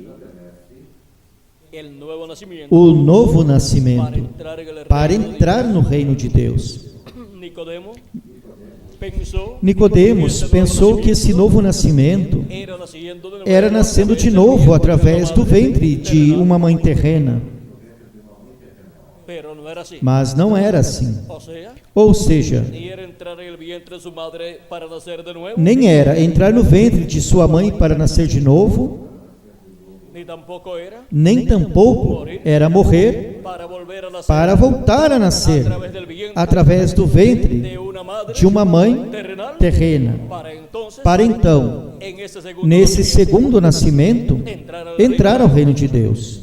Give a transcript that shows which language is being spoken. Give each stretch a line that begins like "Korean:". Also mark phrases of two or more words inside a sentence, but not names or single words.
Spanish: el nuevo nacimiento
Portuguese: o novo nascimento
Spanish: para entrar
Portuguese: para entrar
Spanish: en el reino de
Portuguese: no reino de Deus.
Spanish: Nicodemo
Portuguese: Nicodemos pensou que esse novo nascimento era nascendo de novo através do ventre de uma mãe terrena, mas não era assim. Ou seja, nem era entrar no ventre de sua mãe para nascer de novo, nem tampouco era morrer para voltar a nascer através do ventre de uma mãe terrena, para então, nesse segundo nascimento, entrar ao reino de Deus.